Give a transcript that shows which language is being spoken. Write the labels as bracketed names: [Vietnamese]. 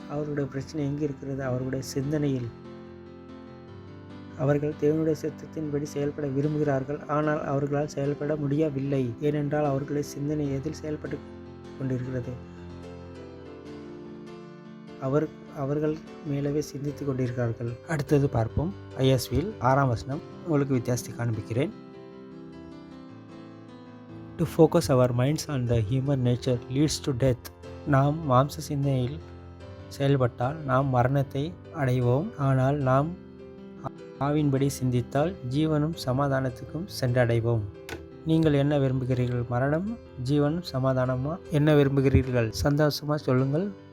[Tamil] அவர்களுடைய பிரச்சனை எங்கு இருக்கிறது? அவர்களுடைய சிந்தனையில். அவர்கள் தேவனுடைய சித்தத்தின்படி செயல்பட விரும்புகிறார்கள், ஆனால் அவர்களால் செயல்பட முடியவில்லை. ஏனென்றால் அவர்களுடைய சிந்தனை எதில் செயல்பட்டு கொண்டிருக்கிறது? அவர்கள் மேலவே சிந்தித்து கொண்டிருக்கிறார்கள். அடுத்தது பார்ப்போம். ISVயில் 6ஆம் வசனம் உங்களுக்கு வித்தியாசத்தை காண்பிக்கிறேன். [English] To focus our minds on the human nature leads to death. [Tamil] நாம் மாம்ச சிந்தனையில் செயல்பட்டால் நாம் மரணத்தை அடைவோம். ஆனால் நாம் ஆவின்படி சிந்தித்தால் ஜீவனும் சமாதானத்துக்கும் சென்றடைவோம். நீங்கள் என்ன விரும்புகிறீர்கள்? மரணம், ஜீவனும் சமாதானமா? என்ன விரும்புகிறீர்கள்? சந்தோஷமா சொல்லுங்கள்.